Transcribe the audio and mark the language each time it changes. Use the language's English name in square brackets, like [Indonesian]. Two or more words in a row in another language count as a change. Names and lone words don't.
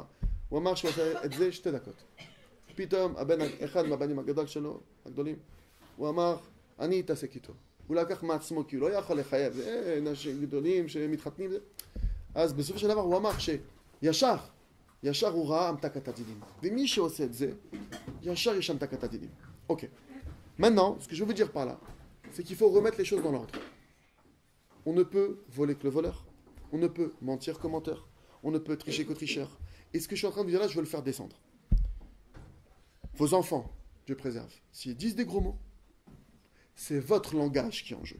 [Hebrew] הוא אמר שהוא עושה את זה 2 דקות. פתאום אחד מהבנים הגדולים, הוא אמר, אני אתעסק איתו. הוא לקח מעצמו, כי הוא לא יכול לחייב, זה אנשים גדולים שמתחתנים. אז בסופו של דבר הוא אמר שישר הוא ראה המתקת הדינים. ומי שעושה את זה, ישר יש המתקת הדינים. אוקיי. [French] Maintenant, ce que je veux dire par là, c'est qu'il faut remettre les choses dans l'ordre. On ne peut voler que le voleur, on ne peut mentir qu'au menteur, on ne peut tricher qu'au tricheur. Et ce que je suis en train de dire là, je veux le faire descendre. Vos enfants, Dieu préserve, s'ils disent des gros mots, c'est votre langage qui est en jeu.